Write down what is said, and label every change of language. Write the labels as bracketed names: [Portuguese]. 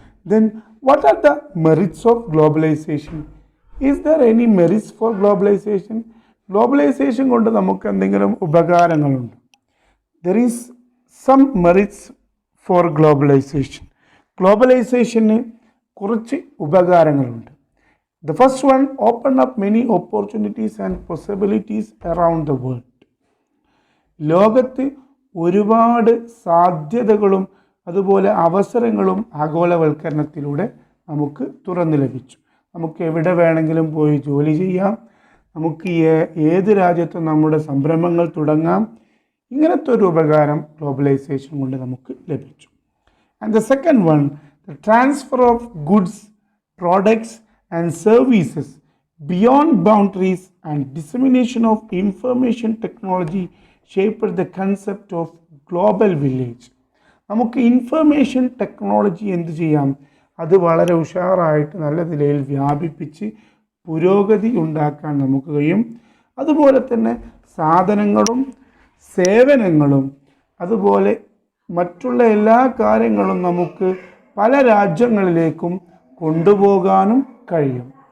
[English] Then what are the merits of globalization? Is there any merits for globalization? [Malayalam] Globalization കൊണ്ട് നമുക്ക് എന്തെങ്കിലും ഉപകാരങ്ങളുണ്ട്? [English] There is some merits for globalization. [Malayalam] ഗ്ലോബലൈസേഷന് കുറച്ച് ഉപകാരങ്ങളുണ്ട്. [English] The first one, open up many opportunities and possibilities around the world. [Malayalam] ലോകത്ത് ഒരുപാട് സാധ്യതകളും അതുപോലെ അവസരങ്ങളും ആഗോളവൽക്കരണത്തിലൂടെ നമുക്ക് തുറന്നു ലഭിച്ചു. നമുക്ക് എവിടെ വേണമെങ്കിലും പോയി ജോലി ചെയ്യാം, നമുക്ക് ഏത് രാജ്യത്തും നമ്മുടെ സംരംഭങ്ങൾ തുടങ്ങാം. ഇങ്ങനത്തെ ഒരു ഉപകാരം ഗ്ലോബലൈസേഷൻ കൊണ്ട് നമുക്ക് ലഭിച്ചു. [English] And the second one, the transfer of goods, products and services beyond boundaries and dissemination of information technology shaped the concept of global village. [Malayalam] നമുക്ക് ഇൻഫർമേഷൻ ടെക്നോളജി എന്ത് ചെയ്യാം, അത് വളരെ ഉഷാറായിട്ട് നല്ല നിലയിൽ വ്യാപിപ്പിച്ച് പുരോഗതി ഉണ്ടാക്കാൻ നമുക്ക് കഴിയും. അതുപോലെ തന്നെ സാധനങ്ങളും സേവനങ്ങളും അതുപോലെ മറ്റുള്ള എല്ലാ കാര്യങ്ങളും നമുക്ക് പല രാജ്യങ്ങളിലേക്കും കൊണ്ടുപോകാനും കഴിയും.